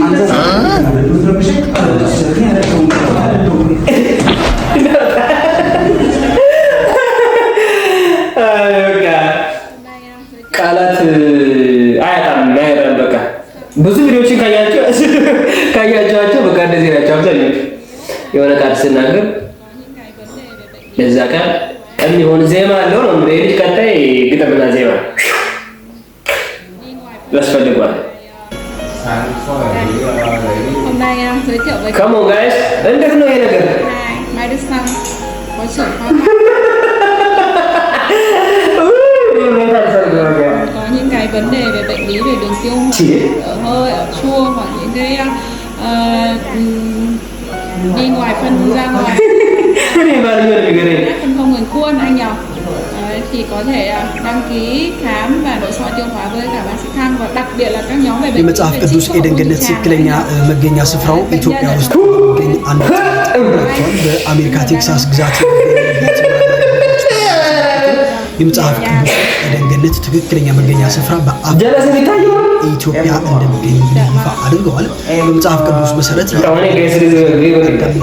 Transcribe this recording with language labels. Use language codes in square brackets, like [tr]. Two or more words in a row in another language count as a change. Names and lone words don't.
[am] ቃላት አያጣም። በቃ ብዙ ቪዲዮዎችን ካያቸዋቸው በቃ እንደዚህ ናቸው አብዛኞቹ። የሆነ ቃል ስናገር ለዛ ቃል የሚሆን ዜማ አለው ነው እንግዲህ ልጅ ቀጣይ ግጥምና ዜማ ያስፈልጋል። [en] Come on guys, [am] እንዴት ነው ይሄ ነገር? [vi] Có những cái vấn đề về bệnh lý về đường tiêu hóa, ở hơi, ở chua hoặc những cái đi ngoài phân ra ngoài phân không ngừng khuôn anh nhỉ, thì có thể đăng ký khám và nội soi tiêu hóa với cả bác sĩ Thăng, và đặc biệt là các nhóm về bệnh lý [am] የመጽሐፍ ቅዱስ ኤደን ገነት ትክክለኛ መገኛ ስፍራው ኢትዮጵያ ውስጥ የሚገኝ አንድ በአሜሪካ ቴክሳስ ግዛት የመጽሐፍ ቅዱስ ኤደን ገነት ትክክለኛ መገኛ ስፍራ በኢትዮጵያ እንደሚገኝ ይፋ አድርገዋል። በመጽሐፍ ቅዱስ መሰረት አዳምና